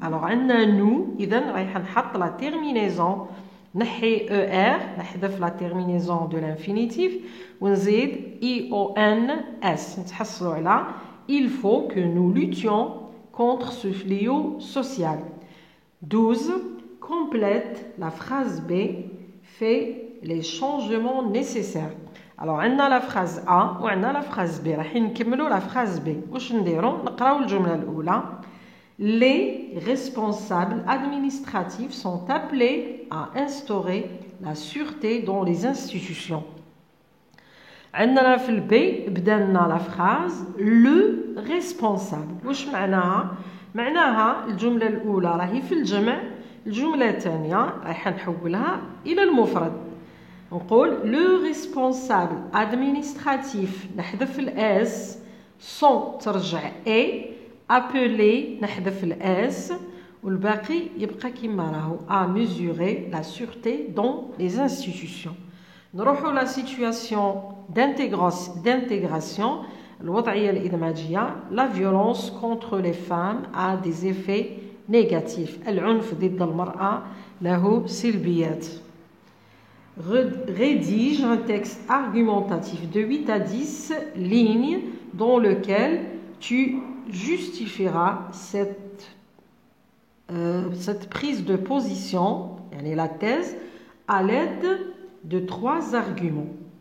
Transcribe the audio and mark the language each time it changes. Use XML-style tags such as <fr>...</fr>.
<fr>Alors عندنا nous</fr> <ar>إذن رايح نحط</ar> <fr>la terminaison نحي er نحذف la terminaison de l'infinitif ونزيد IONS</fr> <ar>نتحصلوا على</ar> <fr>il faut que nous luttions contre ce fléau social. 12. Complète la phrase B, fait les changements nécessaires. Alors, on a la phrase A ou on a la phrase B.</fr> <ar>راح نكملوا</ar> <fr>la phrase B.</fr> <ar>واش نديروا؟ نقراو الجملة الأولى.</ar> <fr>Les responsables administratifs sont appelés à instaurer la sûreté dans les institutions.</fr> <ar>عندنا في البي بدلنا la phrase le responsable. واش معناها؟ معناها الجملة الأولى راهي في الجمع، الجملة الثانية راح نحولها إلى المفرد.</ar> <fr>نقول le responsable administratif نحذف الاس sont ترجع a appelé نحذف الاس</fr> <ar>والباقي يبقى كما راهو</ar> <fr>à mesurer la sûreté dans les institutions.</fr> <ar>نروحوا</ar> <fr>la situation d'intégration</fr> <ar>الوضعية الإدماجية.</ar> <fr>La violence contre les femmes a des effets négatifs.</fr> <ar>العنف ضد المرأة له سلبيات.</ar> <fr>Rédige un texte argumentatif de 8 à 10 lignes dans lequel tu justifieras cette prise de position, la thèse, à l'aide de 3 arguments.</fr>